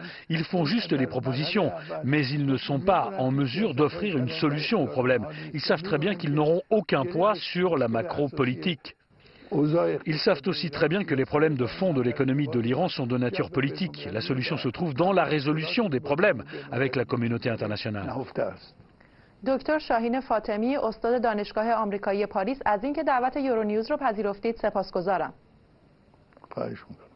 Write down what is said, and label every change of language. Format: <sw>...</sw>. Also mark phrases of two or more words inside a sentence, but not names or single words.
<fr>Ils font juste des propositions, mais ils ne sont pas en mesure d'offrir une solution au problème. Ils savent très bien qu'ils n'auront aucun poids sur la macro-politique. Ils savent aussi très bien que les problèmes de fond de l'économie de l'Iran sont de nature politique. La solution se trouve dans la résolution des problèmes avec la communauté internationale.</fr> <fa>دکتر شاهین فاطمی استاد دانشگاه آمریکایی پاریس از اینکه دعوت یورونیوز رو پذیرفتید سپاسگزارم.</fa>